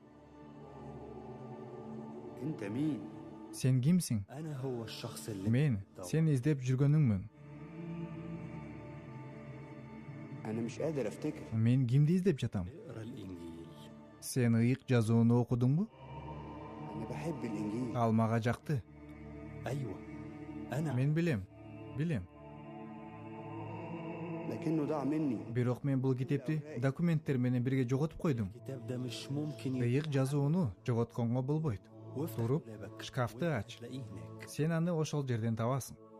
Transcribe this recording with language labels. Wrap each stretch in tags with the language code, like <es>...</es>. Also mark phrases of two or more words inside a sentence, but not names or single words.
<ar>أنت مين؟</ar> <ky>Сен кимсиң?</ky> <ar>انا هو الشخص اللي</ar> <ky>Мен сени издеп жүргөнүңмүн.</ky> <ar>أنا مش قادر أفتكر</ar> <ky>Мен кимди издеп жатам?</ky> <ar>اقرا الانجيل</ar> <ky>Сен ыйык жазууну окудуңбу?</ky> <ar>أنا بحب الإنجيل</ar> <ky>Ал мага жакты.</ky> <ar>ايوه انا</ar> <ky>Мен билем.</ky> <ar>لكنه ضاع مني</ar> <ky>Бирок мен бул китепти документтер менен бирге жоготуп койдум.</ky> <ar>الكتاب ده مش ممكن</ar> <ky>Ыйык жазууну жоготконго болбойт.</ky> <ar>وافتح</ar> <ky>туруп,</ky> <ar>دولابك</ar> <ky>шкафты ач.</ky> <ar>تلاقيه هناك</ar> <ky>Сен аны ошол жерден табасың.</ky>